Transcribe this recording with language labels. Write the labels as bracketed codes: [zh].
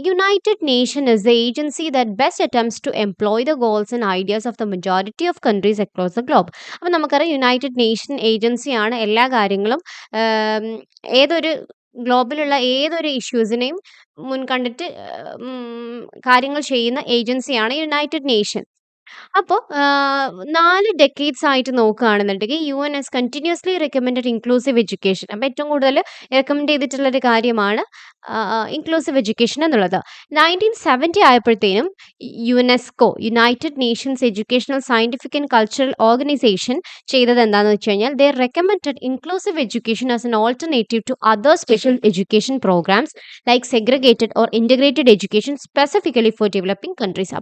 [en] United nation is the agency that best attempts to employ the goals and ideas of the majority of countries across the globe. [ml] അപ്പോൾ നമുക്കറിയാം, United nation ഏജൻസിയാണ് എല്ലാ കാര്യങ്ങളും ഏതൊരു ഗ്ലോബിലുള്ള ഏതൊരു ഇഷ്യൂസിനെയും മുൻകണ്ടിട്ട് കാര്യങ്ങൾ ചെയ്യുന്ന ഏജൻസിയാണ് യുണൈറ്റഡ് നേഷൻ. അപ്പോൾ 4 ഡെക്കേഡ്സ് ആയിട്ട് നോക്കുകയാണെന്നുണ്ടെങ്കിൽ [en] UN has continuously recommended inclusive education. [ml] അപ്പോൾ ഏറ്റവും കൂടുതൽ റെക്കമെൻഡ് ചെയ്തിട്ടുള്ള ഒരു കാര്യമാണ് ഇൻക്ലൂസീവ് എഡ്യൂക്കേഷൻ എന്നുള്ളത്. 1970 ആയപ്പോഴത്തേനും [en] UNESCO, united nations educational scientific and cultural organisation [ml] ചെയ്തത് എന്താണെന്ന് വെച്ച് കഴിഞ്ഞാൽ, [en] They recommended inclusive education as an alternative to other special education programmes like segregated or integrated education specifically for developing countries.